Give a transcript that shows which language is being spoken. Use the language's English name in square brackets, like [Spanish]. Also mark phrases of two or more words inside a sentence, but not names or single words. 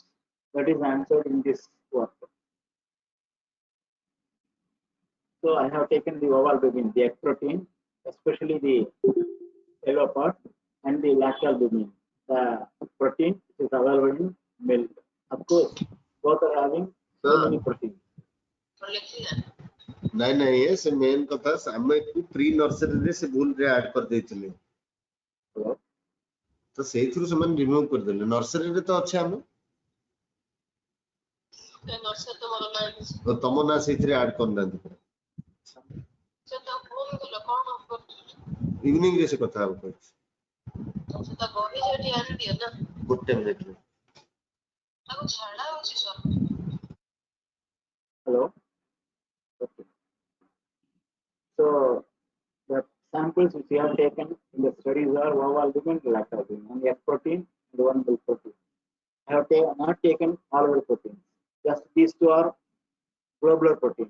[English] That is answered in this work. So I have taken the oval albumin, the egg protein, especially the yellow part, and the lactalbumin, the protein is available in milk. Of course, both are having so many proteins. [Odia] ନାଇଁ ନାଇଁ ସେ ମେନ୍ କଥା ଆମେ [English] pre nursery [Odia] ସେ ଭୁଲରେ ଆଡ୍ କରିଦେଇଥିଲେ ତ ସେଇଥିରୁ ସେମାନେ ରିମୁଭ୍ କରିଦେଲେ ନର୍ସରୀରେ ତ ଅଛି ଆମେ ତମ ନା ସେଇଥିରେ ଆଡ୍ କରିନାହାନ୍ତି ଇଭିନିଂ ରେ ସେ କଥା ହବ ଗୋଟେ ମିନିଟ୍ [English] Hello. Okay. So the samples which we have taken in the studies are oval albumin, lactalbumin, and egg protein, and one milk protein. I have not taken all of the proteins. Just these two are globular proteins.